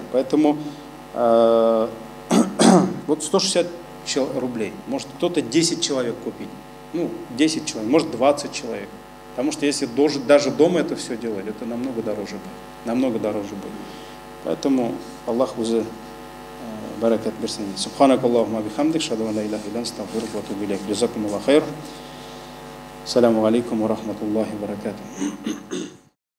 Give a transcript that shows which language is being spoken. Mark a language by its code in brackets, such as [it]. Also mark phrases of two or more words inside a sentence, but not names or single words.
[ru] Поэтому вот 160 рублей, может кто-то 10 человек купить, ну 10 человек, может 20 человек, потому что если даже дома это все делать, это намного дороже будет, поэтому Аллах уже [kk] баракат берсин. [ar] سبحانك اللهم وبحمدك أشهد أن لا إله إلا أنت أستغفرك وأتوب إليك. جزاكم الله خير. السلام عليكم ورحمة الله وبركاته.